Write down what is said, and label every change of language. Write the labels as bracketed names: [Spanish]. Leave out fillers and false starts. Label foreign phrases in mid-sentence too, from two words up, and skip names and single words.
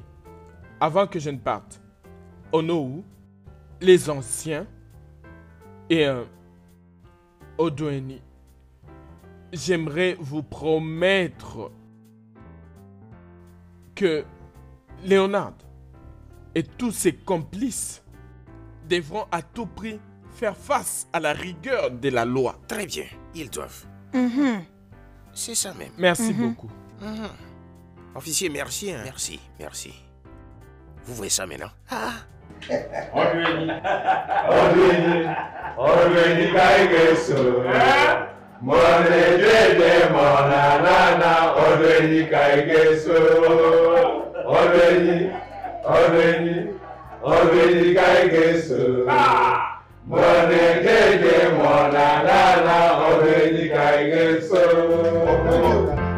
[French] Avant que je ne parte, Onowu, les anciens et Odoueni, j'aimerais vous promettre que Léonard et tous ses complices devront à tout prix faire face à la rigueur de la loi. Très bien, ils doivent. C'est ça même. Merci beaucoup. Officier, merci. Hein. Merci, merci. Vous voyez ça maintenant? Odoueni Kaigeso. Mone Dede Monanana. Odoueni Kaigeso. Odoueni Kaigeso. Mone Dede Monanana. Odoueni Kaigeso.